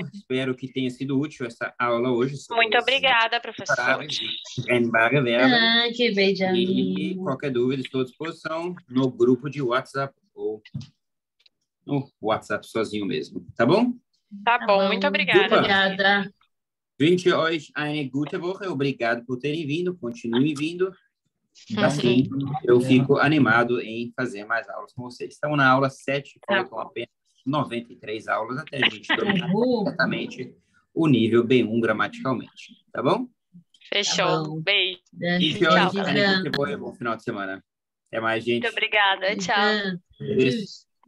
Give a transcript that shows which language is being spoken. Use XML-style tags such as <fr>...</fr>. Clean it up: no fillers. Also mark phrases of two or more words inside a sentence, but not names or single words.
<pt>Espero que tenha sido útil essa aula hoje. sobre Muito os obrigada, professor. separáveis e</pt> <de>trennbare Verben.</de> <pt>Que E beijinho. qualquer dúvida, estou à disposição no grupo de WhatsApp ou no WhatsApp sozinho mesmo, tá bom? Tá bom, muito obrigada. Obrigada.</pt> <de>Wünsche euch eine gute Woche.</de> <pt>Obrigado por terem vindo. Continuem vindo. Assim, eu fico animado em fazer mais aulas com vocês. Estamos na aula 7, faltam apenas 93 aulas até a gente dominar completamente o nível B1 gramaticalmente. Tá bom? Fechou. Tá bom. Beijo.</pt> <de>Wünsche euch eine gute Woche.</de> <pt>Bom final de semana. Até mais, gente. Muito obrigada. Tchau. Tschüss.</pt>